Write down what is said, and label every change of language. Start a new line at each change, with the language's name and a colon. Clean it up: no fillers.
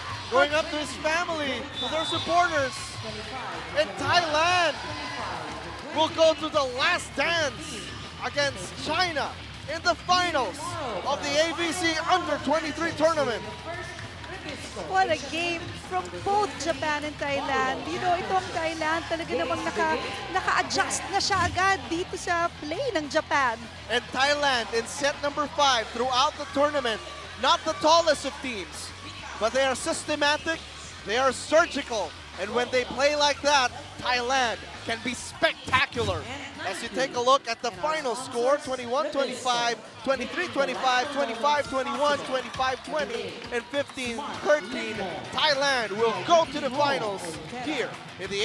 English: Going up to his family, to their supporters. And Thailand will go to the last dance against China in the finals of the AVC Under-23 tournament. What a game from both Japan and Thailand.
Filipino: You know, itong Thailand talaga namang naka-adjust na siya agad dito sa play ng Japan.
English: And Thailand in set number 5 throughout the tournament, not the tallest of teams, but they are systematic, they are surgical, and when they play like that, Thailand can be spectacular. As you take a look at the final score, 21-25, 23-25, 25-21, 25-20, and 15-13, Thailand will go to the finals here in the